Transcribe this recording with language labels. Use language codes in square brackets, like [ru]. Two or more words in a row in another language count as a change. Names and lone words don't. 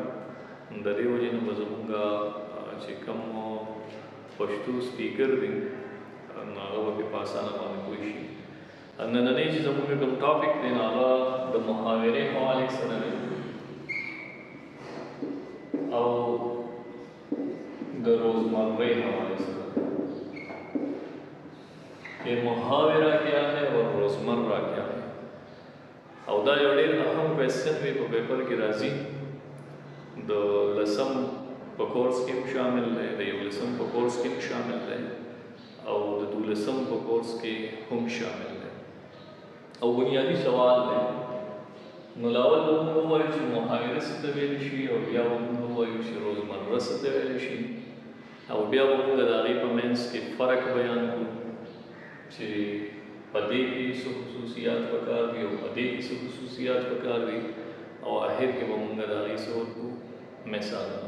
[ps] د دې وجې نه به زموږ چې کوم پښتو سپیکر دی نو هغه به په اسانه باندې پوه شي. نننی چې زموږ کوم ټاپک دی نو هغه د محاورې حوالې سره دی او د روزمرہ حوالے سره [ur] کہ محاورہ کیا ہے اور روزمرہ کیا ہے. [ps] او دا یو ډېر اهم کوېسچن وی په پیپر کې راځي. د لسم په کورس کې هم شامل دی، د 11 په کورس کې هم شامل دی او د 12 په کورس کې هم شامل دی. او بنیادی سوال دی نو لاول به موږ ووایو چې محاوره څه ته ویلی شي او بیا به موږ ووایو چې روزمره څه ته ویلی شي او بیا به موږ د هغې په منځ کې فرق بیان کړو چې په دې کې څه خصوصیات پکار دي او په دې کې څه خصوصیات پکار دي او آخر کې به موږ د هغې څه ورکړو مثالونه.